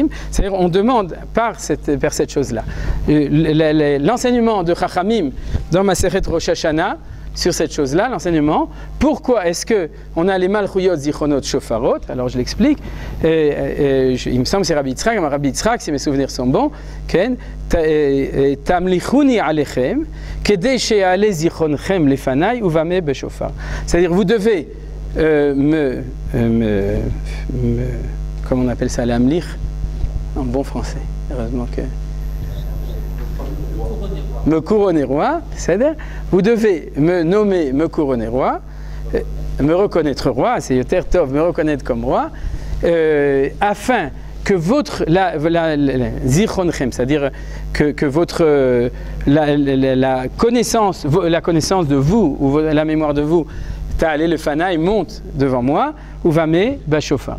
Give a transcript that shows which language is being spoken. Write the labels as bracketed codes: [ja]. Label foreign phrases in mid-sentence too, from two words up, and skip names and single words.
[fr] C'est-à-dire on demande par cette chose-là. L'enseignement de Chachamim dans Masechet Rosh Hashanah, sur cette chose-là, l'enseignement. Pourquoi est-ce qu'on a les [he] מלכויות זכרונות שופרות? [fr] Alors je l'explique. Il me semble que c'est Rabbi Yitzhak. Rabbi Yitzhak, si mes souvenirs sont bons, [he] תמליכוני עליכם כדי שיעלה זכרונכם לפני ובמה בשופר. [fr] C'est-à-dire, vous devez comment on appelle ça, l'amlich, en bon français, heureusement que... Me couronner roi, c'est-à-dire, vous devez me nommer, me couronner roi, me reconnaître roi, c'est [he] יותר טוב, [fr] me reconnaître comme roi, afin que votre zichronchem, c'est-à-dire que votre la connaissance de vous ou la mémoire de vous, [he] תעלה לפני [fr] monte devant moi, ou [he] ובמה בשופר.